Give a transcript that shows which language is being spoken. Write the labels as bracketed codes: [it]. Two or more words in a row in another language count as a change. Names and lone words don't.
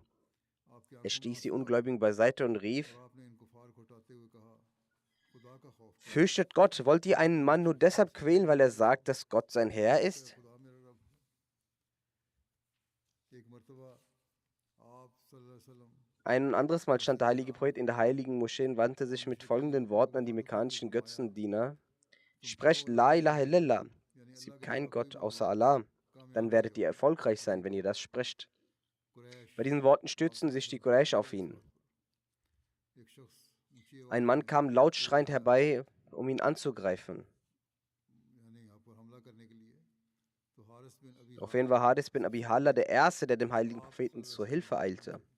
[de] Er stieß die Ungläubigen beiseite und rief: Fürchtet Gott, wollt ihr einen Mann nur deshalb quälen, weil er sagt, dass Gott sein Herr ist? Ein anderes Mal stand der heilige Prophet in der heiligen Moschee und wandte sich mit folgenden Worten an die mekkanischen Götzendiener: Sprecht [ar] لا إله إلا الله, [de] es gibt keinen Gott außer Allah, dann werdet ihr erfolgreich sein, wenn ihr das sprecht. Bei diesen Worten stürzten sich die Quraysh auf ihn. Ein Mann kam laut schreiend herbei, um ihn anzugreifen. Daraufhin war Hadis bin Abi Hala der Erste, der dem heiligen Propheten zur Hilfe eilte.